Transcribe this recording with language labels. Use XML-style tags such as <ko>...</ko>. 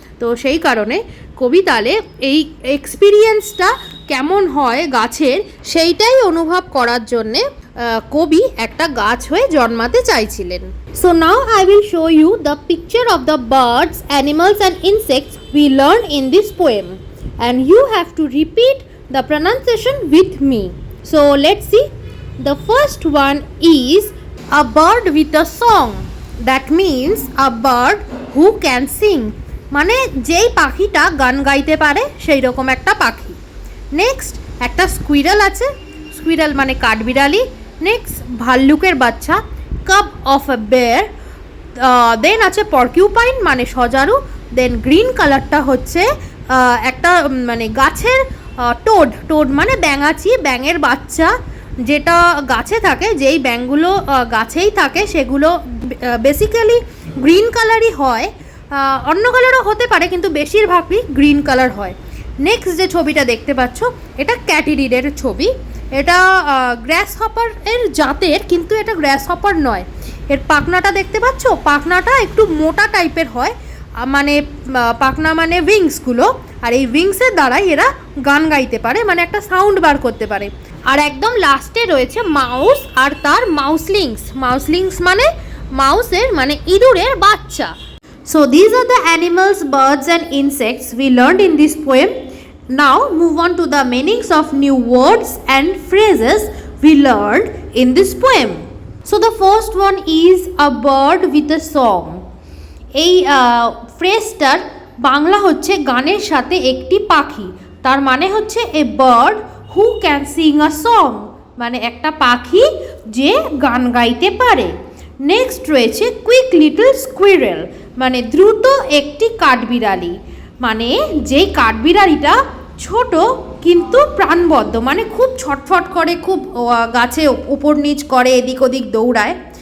<bn>তো সেই কারণে কবি তাহলে এই এক্সপিরিয়েন্সটা কেমন হয় গাছের সেইটাই অনুভব করার জন্যে কবি একটা গাছ হয়ে জন্মাতে চাইছিলেন।</bn> <en>So now I will show you the picture of the birds, animals and insects we learn in this poem and you have to repeat the pronunciation with me. So let's see. The first one is a bird with a song. That means a bird who can sing.</en> <bn>মানে যেই পাখিটা গান গাইতে পারে সেই রকম একটা পাখি। নেক্সট একটা স্কুইরেল আছে, স্কুইরেল মানে কাঠবিড়ালি। নেক্সট ভাল্লুকের বাচ্চা,</bn> <en>Cub of a bear.</en> <bn>দেন আছে পর্কিউপাইন মানে সজারু। দেন গ্রিন কালারটা হচ্ছে একটা মানে গাছের টোড মানে ব্যাঙাচি, ব্যাঙের বাচ্চা যেটা গাছে থাকে, যেই ব্যাঙগুলো গাছেই থাকে সেগুলো বেসিক্যালি গ্রিন কালারই হয়, অন্য কালারও হতে পারে কিন্তু বেশিরভাগই গ্রিন কালার হয়। নেক্সট যে ছবিটা দেখতে পাচ্ছ এটা ক্যাটিডিডের ছবি। এটা গ্রাস হপার এর জাতের, কিন্তু এটা গ্রাস হপার নয়। এর পাখনাটা দেখতে পাচ্ছ, পাখনাটা একটু মোটা টাইপের হয়, মানে পাখনা মানে উইংসগুলো, আর এই উইংসের দ্বারাই এরা গান গাইতে পারে, মানে একটা সাউন্ড বার করতে পারে। আর একদম লাস্টে রয়েছে মাউস আর তার মাউসলিংস। মাউসলিংস মানে মাউসের মানে ইঁদুরের বাচ্চা।</bn> <en>So these are the animals, birds and insects we learned in this poem. Now move on to the meanings of new words and phrases we learned in this poem. So the first one is a bird with a song.</en> <bn>এই ফ্রেজটার বাংলা হচ্ছে গানের সাথে একটি পাখি। তার মানে হচ্ছে</bn> <en>a bird who can sing a song,</en> <bn>মানে একটা পাখি যে গান গাইতে পারে। নেক্সট রয়েছে কুইক লিটল স্কুইরেল, মানে দ্রুত একটি কাঠবিড়ালি, মানে যেই কাঠবিড়ালিটা ছোট কিন্তু প্রাণবদ্ধ, মানে খুব ছটফট করে, খুব গাছে উপর নিচ করে, এদিক ওদিক দৌড়ায়।</bn>